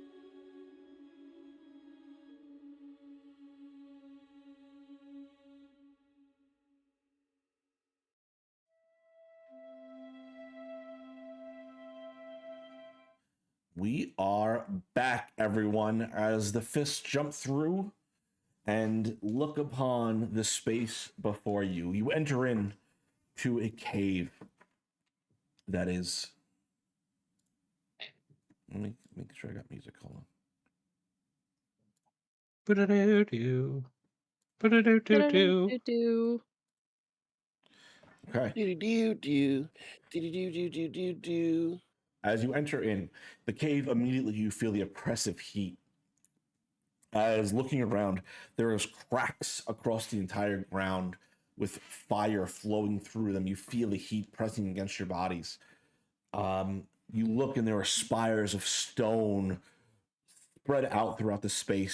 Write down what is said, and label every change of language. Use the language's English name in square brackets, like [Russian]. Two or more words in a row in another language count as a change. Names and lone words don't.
[English] We are back, everyone, as the fists jump through and look upon the space before you. You enter in to a cave that is. Let me make sure I got music. Hold on. Ba-da-doo-doo. Ba-da-doo-doo-doo. Do-do-do-do. Okay. Do-do-do-do-do-do-do-do-do. As you enter in the cave, immediately you feel the oppressive heat. As looking around, there is cracks across the entire ground with fire flowing through them. You feel the heat pressing against your bodies. You look and there are spires of stone spread out throughout the space.